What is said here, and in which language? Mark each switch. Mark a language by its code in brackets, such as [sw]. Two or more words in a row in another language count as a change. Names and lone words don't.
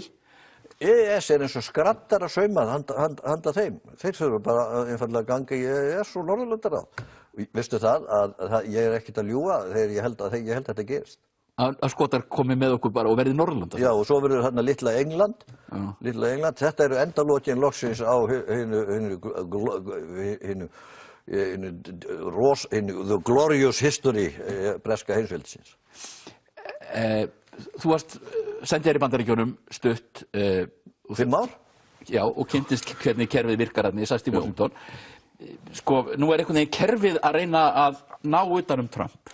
[is] EES eins og skraddar að sauma handa þeim. Þeir þurfa bara einfaldlega að ganga í EES og Norðurlandaráð. Veistu það að ég ekkert að ljúga þegar ég held að þetta gerist. Að Skotar komi með okkur bara og verði Norðurlanda. Já, og svo verður þarna litla England. Þetta eru endalokin loksins á [en] the glorious history [is] breska heimsveldisins. Þú varst sendiherra í Bandaríkjunum stutt. 5 ár? Já, og kynntist hvernig kerfið virkar þarna, ég sagst í Washington. Nú einhvern veginn kerfið að reyna að ná utan Trump.